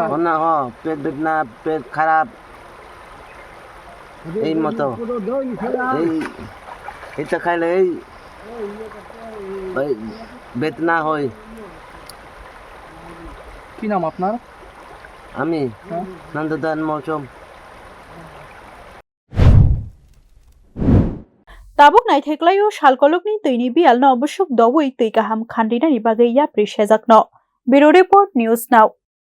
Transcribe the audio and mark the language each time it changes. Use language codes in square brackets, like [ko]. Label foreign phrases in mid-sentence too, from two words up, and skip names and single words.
[bn] না পেট বেদনা পেট খারাপ এই মতো এই এটা খাইলে এই বেদনা হয় কি নাম আপনার আমি নন্দদান মৌসুম [trp] tabuk naithaiklayo salkolokni tuini bial no obosuk dowoi tui kaham khandinani bagai ya prisejakno [en] Bureau Report News Now